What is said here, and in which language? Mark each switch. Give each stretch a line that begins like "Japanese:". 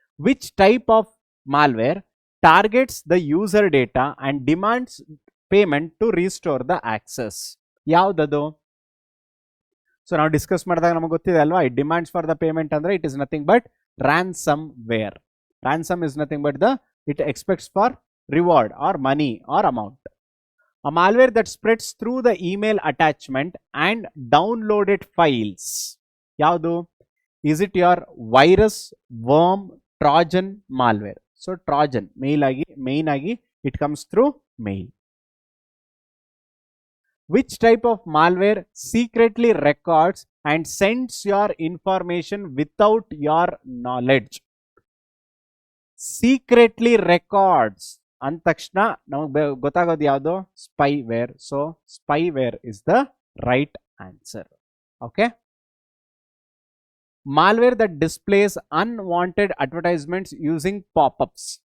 English: Which type of malware targets the user data and demands payment to restore the access?
Kannada: ಯಾವ್ದದು? So ನಾವು discuss ಮಾಡಿದಾಗ ನಮಗೆ ಗೊತ್ತಿದೆ ಅಲ್ವಾ,
English: It demands for the payment ಅಂದ್ರೆ it is nothing but ransomware. Ransom is nothing but it expects for reward or money or amount. A malware that spreads through the email attachment and downloaded files.
Kannada: Yavdu?
English: Is it your virus, worm, Trojan malware? So Trojan,
Kannada: main agi
English: it comes through mail. Which type of malware secretly records and sends your information without your knowledge?
Kannada: Secretly records ಅಂದ ತಕ್ಷಣ ನಮಗೆ ಗೊತ್ತಾಗೋದು ಯಾವುದು? Spyware.
English: So spyware is the right answer. Okay. Malware that displays unwanted advertisements using popups.